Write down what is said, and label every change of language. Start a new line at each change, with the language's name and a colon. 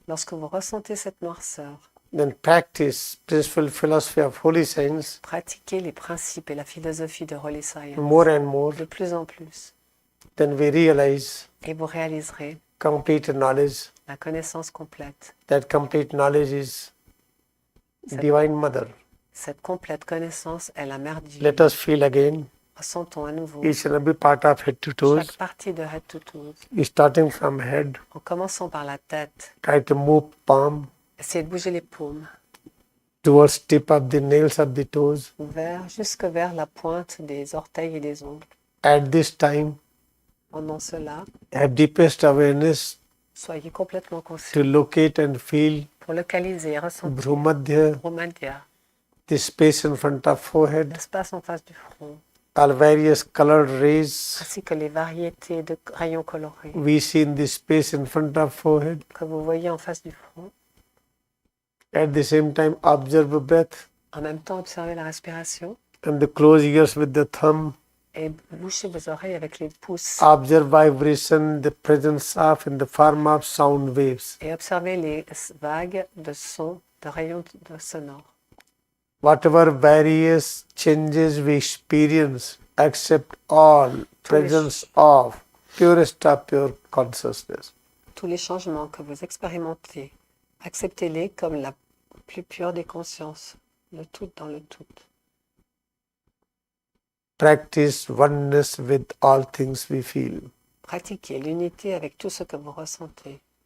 French: Lorsque vous ressentez cette noirceur,
English: then practice principal philosophy of holy science
French: pratiquez les principes et la philosophie de Holy Science
English: more and more.
French: de plus en plus.
English: Then we realize
French: Et vous réaliserez
English: complete knowledge.
French: la connaissance complète.
English: That complete knowledge is Divine Mother.
French: Cette complète connaissance est la mère divine.
English: Let us feel again
French: Ressentons à nouveau
English: each and every part of head to toes,
French: chaque partie de
English: head to toes, starting from head.
French: en commençant par la tête.
English: Try to move palm
French: Essayez de bouger les paumes
English: towards tip of the nails of the toes.
French: jusque vers la pointe des orteils et des ongles.
English: At this time,
French: Pendant cela,
English: have deepest awareness
French: soyez complètement
English: to
French: conscient
English: locate and feel
French: pour localiser et ressentir
English: Bhrumadhya,
French: Bhrumadhya,
English: the space in front of forehead,
French: l'espace en face du front,
English: all various colored rays
French: ainsi que les variétés de rayons colorés
English: we see in the space in front of forehead.
French: que vous voyez en face du front.
English: At the same time, observe breath
French: En même temps, observez la respiration
English: and the close ears with the thumb.
French: et bouchez vos oreilles avec les pouces
English: Observe vibration, the presence of in the form of sound waves.
French: et observez les vagues de sons, de rayons sonores.
English: Whatever various changes we experience, accept all presence of purest of pure consciousness.
French: Tous les changements que vous expérimentez, acceptez-les comme la plus pure des consciences, le tout dans le tout.
English: Practice oneness with all things we feel.
French: Pratiquez l'unité avec tout ce que vous ressentez.